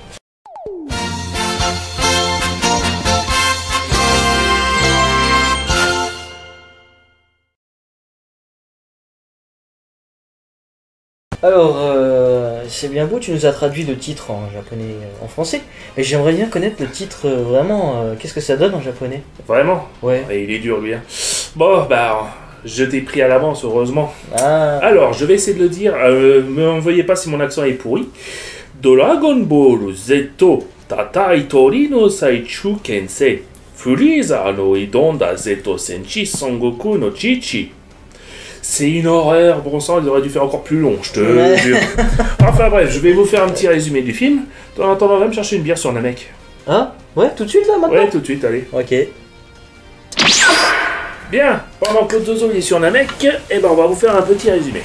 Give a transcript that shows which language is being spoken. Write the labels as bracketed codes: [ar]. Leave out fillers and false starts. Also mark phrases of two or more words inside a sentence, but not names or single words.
[fr] Alors, c'est bien beau, tu nous as traduit le titre en japonais, en français, mais j'aimerais bien connaître le titre vraiment, qu'est-ce que ça donne en japonais? Vraiment? Ouais. Il est dur lui. Bon, je t'ai pris à l'avance, heureusement. Ah. Alors, je vais essayer de le dire, me envoyez pas si mon accent est pourri. Dragon Ball Z Tatai Tori no Saichu Kensei Freezer no Idonda Zeto Senshi Sangoku no Chichi. C'est une horreur, bon sang, il aurait dû faire encore plus long, je te jure. Enfin bref, je vais vous faire un petit résumé du film. En attendant, va me chercher une bière sur Namek. Hein? Ouais, tout de suite là maintenant? Ouais, tout de suite, allez. Ok. Bien, pendant que Zozo est sur Namek, on va vous faire un petit résumé.